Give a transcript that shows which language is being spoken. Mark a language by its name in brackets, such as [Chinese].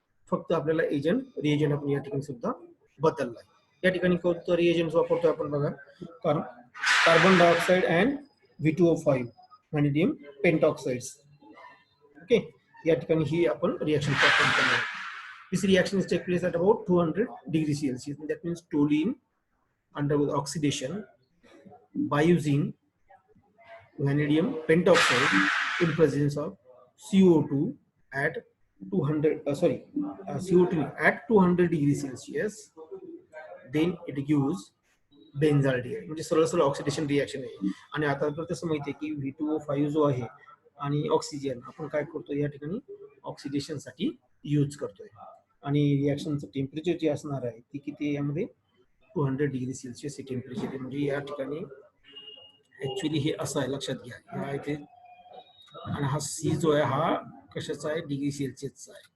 [Marathi] फक्त आपल्याला agent reagent आपण या ठिकाणी सुद्धा बदललाय. या ठिकाणी कोणतं रिएजंट वापरतोय आपण बघा, कारण carbon dioxide and V2O5 व्हॅनिडियम पेंटॉक्साइड्स. Okay, या ठिकाणी ही आपण रिॲक्शन परफॉर्म करणार. [English] This reaction is take place at about 200 degrees Celsius. That means toluene undergoes oxidation by using vanadium pentoxide in presence of CO2 at 200 CO2 at 200 degrees Celsius. Then it gives benzaldehyde. [Marathi] म्हणजे सरळ सरळ oxidation reaction आहे. आणि आता तर तसं माहिती आहे की V2O5 जो आहे आणि ऑक्सिजन आपण काय करतो या ठिकाणी ऑक्सिडेशन साठी यूज करतोय. आणि रिॲक्शनचं टेम्परेचर जे असणार आहे ती किती, यामध्ये 200 डिग्री सेल्सिअस हे टेम्परेचर आहे. म्हणजे या ठिकाणी ऍक्च्युली हे असं आहे, लक्षात घ्या, हा इथे, आणि हा सी जो आहे हा कशाचा आहे, डिग्री सेल्सिअसचा आहे.